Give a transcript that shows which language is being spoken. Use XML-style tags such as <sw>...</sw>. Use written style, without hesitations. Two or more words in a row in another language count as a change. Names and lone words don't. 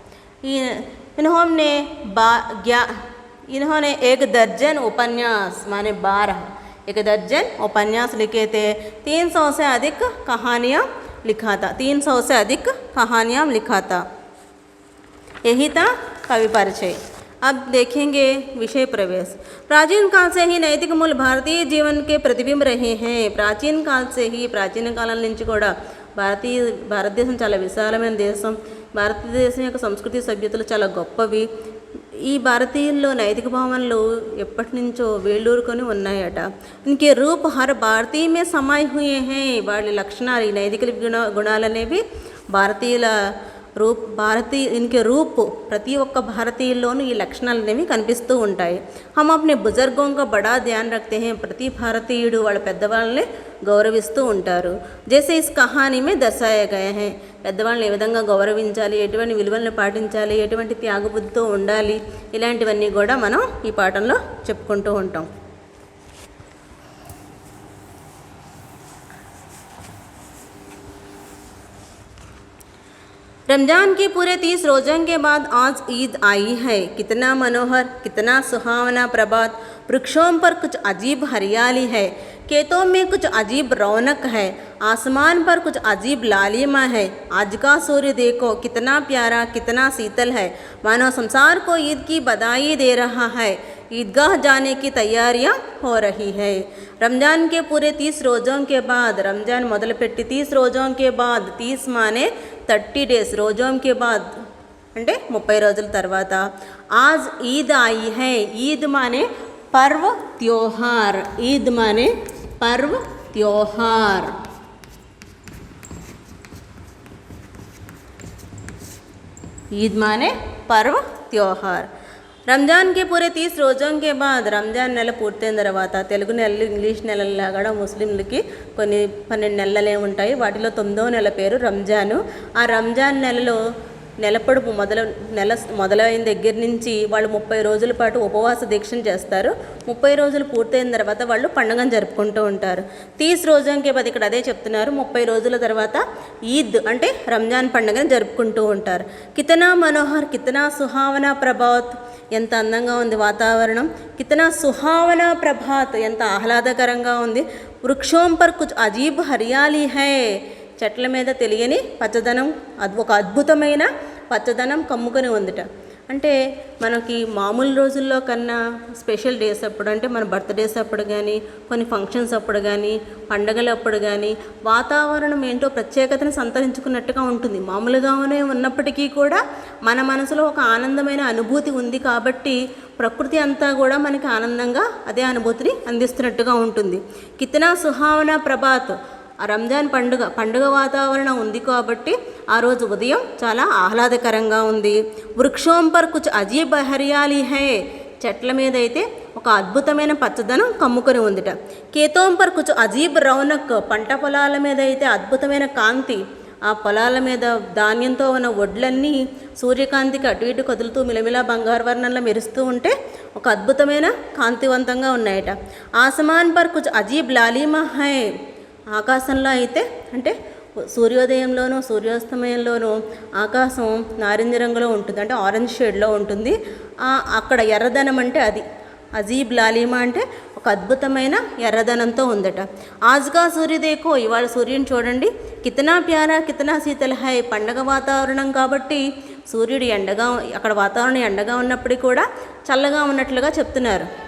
<hi>इन्होंने 1 दर्जन उपन्यास माने 12, 1 दर्जन उपन्यास लिखे थे. 300 से अधिक कहानियाँ लिखा था, 300 से अधिक कहानियाँ लिखा था. यही था कवि परिचय. अब देखेंगे विषय प्रवेश. प्राचीन काल से ही नैतिक मूल्य भारतीय जीवन के प्रतिबिंब रहे हैं.</hi> <te>ప్రాచీన కాలం</te> <hi>से ही,</hi> <te>ప్రాచీన కాలం నుంచి కూడా భారతదేశం చాలా విశాలమైన దేశం. భారతదేశం యొక్క సంస్కృతి సభ్యతలు చాలా గొప్పవి. ఈ భారతీయుల్లో నైతిక భావనలు ఎప్పటి నుంచో వేళ్ళూరుకొని ఉన్నాయట.</te> <hi>इनके रूप हर भारतीय में समाए हुए हैं.</hi> <te>వాళ్ళ లక్షణాలు, ఈ నైతిక గుణాలు అనేవి</te> <hi>इनके रूप</hi> <te>ప్రతి ఒక్క భారతీయుల్లోనూ ఈ లక్షణాలు అనేవి కనిపిస్తూ ఉంటాయి.</te> <hi>हम अपने बुजुर्गों का बड़ा ध्यान रखते हैं.</hi> <te>ప్రతి భారతీయుడు వాళ్ళ పెద్దవాళ్ళని గౌరవిస్తూ ఉంటారు.</te> <hi>जैसे इस कहानी में दर्शाया गया है.</hi> <te>పెద్దవాళ్ళని ఏ విధంగా గౌరవించాలి, ఎటువంటి విలువలను పాటించాలి, ఎటువంటి త్యాగబుద్ధితో ఉండాలి, ఇలాంటివన్నీ కూడా మనం ఈ పాఠంలో చెప్పుకుంటూ ఉంటాం.</te> <hi>रमज़ान के पूरे 30 रोज़ों के बाद आज ईद आई है. कितना मनोहर, कितना सुहावना प्रभात. वृक्षों पर कुछ अजीब हरियाली है, खेतों में कुछ अजीब रौनक है, आसमान पर कुछ अजीब लालिमा है. आज का सूर्य देखो कितना प्यारा, कितना शीतल है, मानो संसार को ईद की बधाई दे रहा है. ईदगाह जाने की तैयारियां हो रही है. रमज़ान के पूरे 30 रोज़ों के बाद, रमज़ान మొదలుపెట్టి 30 రోజోं के बाद, 30 माने 30 days, రోజోं के बाद</hi> <te>అంటే 30 రోజుల తర్వాత.</te> <hi>आज ईद आई है. ईद माने पर्व त्योहार. ईद माने पर्व त्योहार. ईद माने पर्व त्योहार.</hi> <te>రంజాన్</te> <hi>के पूरे</hi> <te>30 రోజుల</te> <hi>के बाद</hi> <te>రంజాన్ నెల పూర్తయిన తర్వాత తెలుగు నెలలు ఇంగ్లీష్ నెలల్లా కూడా ముస్లింలకి కొన్ని 12 నెలలే ఉంటాయి. వాటిలో 9వ నెల పేరు రంజాను. ఆ రంజాన్ నెలలో నెలపొడుపు మొదలైన దగ్గర నుంచి వాళ్ళు 30 రోజుల పాటు ఉపవాస దీక్షను చేస్తారు. 30 రోజులు పూర్తయిన తర్వాత వాళ్ళు పండుగను జరుపుకుంటూ ఉంటారు. 30 రోజులకే పది ఇక్కడ అదే చెప్తున్నారు. 30 రోజుల తర్వాత ఈద్ అంటే రంజాన్ పండుగను జరుపుకుంటూ ఉంటారు.</te> <hi>कितना मनोहर, कितना सुहावना प्रभात,</hi> <te>ఎంత అందంగా ఉంది వాతావరణం.</te> <hi>कितना सुहावना प्रभात,</hi> <te>ఎంత ఆహ్లాదకరంగా ఉంది.</te> <hi>वृक्षों पर कुछ अजीब हरियाली है,</hi> <te>చెట్ల మీద తెలియని పచ్చదనం, ఒక అద్భుతమైన పచ్చదనం కమ్ముకొని ఉందిట. అంటే మనకి మామూలు రోజుల్లో కన్నా</te> <en>special days</en> <te>అప్పుడు, అంటే మన బర్త్డేస్ అప్పుడు కానీ, కొన్ని ఫంక్షన్స్ అప్పుడు కానీ, పండగల అప్పుడు కానీ వాతావరణం ఏంటో ప్రత్యేకతను సంతరించుకున్నట్టుగా ఉంటుంది. మామూలుగానే ఉన్నప్పటికీ కూడా మన మనసులో ఒక ఆనందమైన అనుభూతి ఉంది కాబట్టి ప్రకృతి అంతా కూడా మనకి ఆనందంగా అదే అనుభూతిని అందిస్తున్నట్టుగా ఉంటుంది.</te> <hi>कितना सुहावना प्रभात,</hi> <te>ఆ రంజాన్ పండుగ వాతావరణం ఉంది కాబట్టి ఆ రోజు ఉదయం చాలా ఆహ్లాదకరంగా ఉంది.</te> <hi>वृक्षों पर कुछ अजीब हरियाली है,</hi> <te>చెట్ల మీద అయితే ఒక అద్భుతమైన పచ్చదనం కమ్ముకొని ఉందిట.</te> <hi>खेतों पर कुछ अजीब रौनक,</hi> <te>పంట పొలాల మీద అయితే అద్భుతమైన కాంతి. ఆ పొలాల మీద ధాన్యంతో ఉన్న వడ్లన్నీ సూర్యకాంతికి అటు ఇటు కదులుతూ మిలమిలా బంగారు వర్ణంలో మెరుస్తూ ఉంటే ఒక అద్భుతమైన కాంతివంతంగా ఉన్నాయట.</te> <hi>आसमान पर कुछ अजीब लालिमा है,</hi> <te>ఆకాశంలో అయితే అంటే సూర్యోదయంలోనూ సూర్యాస్తమయంలోనూ ఆకాశం నారింజ రంగులో ఉంటుంది, అంటే ఆరెంజ్ షేడ్లో ఉంటుంది. అక్కడ ఎర్రదనం అంటే అది</te> <hi>अजीब लालिमा</hi> <te>అంటే ఒక అద్భుతమైన ఎర్రదనంతో ఉందట.</te> <hi>आज का सूर्य देखो,</hi> <te>ఇవాళ సూర్యుని చూడండి.</te> <hi>कितना प्यारा कितना शीतल है,</hi> <te>పండగ వాతావరణం కాబట్టి సూర్యుడు అక్కడ వాతావరణం ఎండగా ఉన్నప్పటికీ కూడా చల్లగా ఉన్నట్లుగా చెప్తున్నారు.</te>